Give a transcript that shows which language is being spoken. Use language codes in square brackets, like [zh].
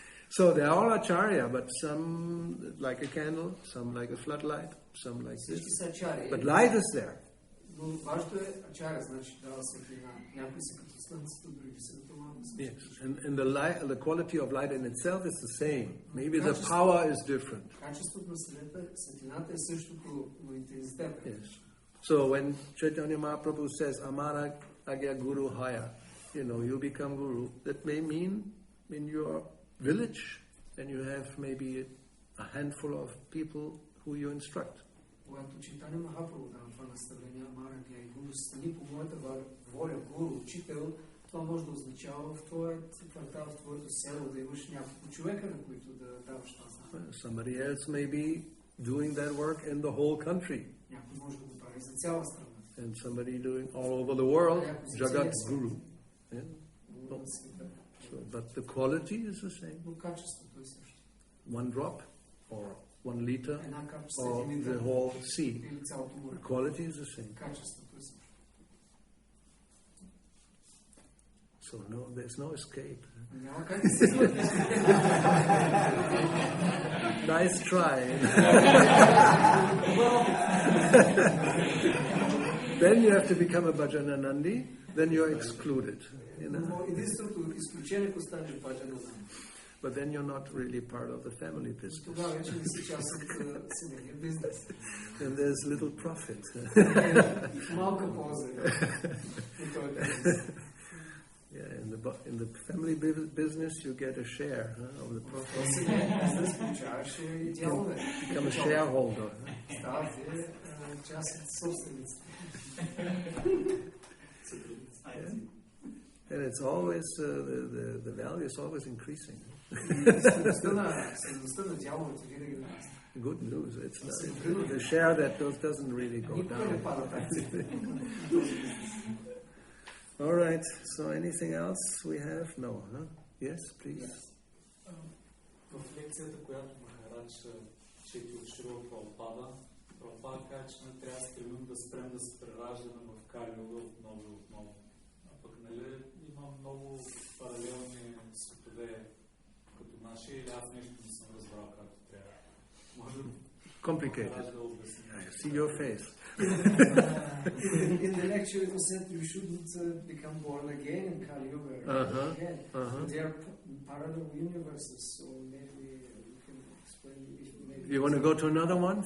[en] So they're all Acharya, but some like a candle, some like a floodlight, some like this. [bg] Всички са ачари. [en] But light is there. [bg] Но важното е ачаря, значи дава светлина. Някои са като слънцето, други са като малко. [en] Yes, and the quality of light in itself is the same. Maybe the power is different. [bg] Качеството на светлината е същото, но интензитета. [en] Yes. So when Chaitanya Mahaprabhu says [bn] Amara Agya Guru Haya, [en] you know, you become Guru, that may mean in your village, and you have maybe a handful of people who you instruct. [bg] Когато Чайтаня Махапрабху дава това наставление, Амарагия и Гуру, стани по моята воля, Гуру, учител, това може да означава в твоят квартал, в твоето село, да имаш няколко човека, на които да даваш това знание. [en] Somebody else may be doing that work in the whole country. [bg] Някой може да го прави за цяла страна. [en] And somebody doing all over the world, Jagat Guru. Yeah? [bg] Гуру на света. [en] So, but the quality is the same. [bg] Но качеството е също. [en] One drop or 1 liter [bg] Една капчица, [en] or [bg] един [en] the [bg] литър [en] whole sea. [bg] или цялото море. [en] The quality is the same. [bg] Качеството е също. [en] So no, there's no escape. [bg] Няма как да се измъкнеш. [en] Nice try. Then you have to become a Bhajananandi, then you're excluded. You know? [bg] Но единственото изключение, ако станеш баджана, [en] But then you're not really part of the family business. [bg] тогава вече не си част от семейния бизнес. [en] And there's little profit. [bg] Малка полза от този бизнес. [en] Yeah, in the family business, you get a share of the profit. [bg] Бизнес получаваш и дялове. [en] Become a shareholder. [bg] Ставате част от собствениците. [en] And it's always, the value is always increasing. [bg] Стойността на дяловете винаги нараства. [en] Good news. It's not, the share that doesn't really go [bg] Никога не [en] down. [bg] пада тази. [en] All right. So anything else we have? No, huh? Yes, please. [bg] В лекцията, която Махарадж чети от Шрила Прабхупада, Прабхупада каза, че не трябва да стремим да спрем да се прераждаме в Кали-юга отново и отново. А пък, нали, има много паралелни светове като наши, или аз нещо не съм разбрал както трябва. Може [en] Complicated. [bg] Махарадж да обясни. [en] I see your face. In the lecture it was said you shouldn't become born again in Kali Yuga. Again. They are parallel universes, so maybe you can explain if maybe You want to go to another one?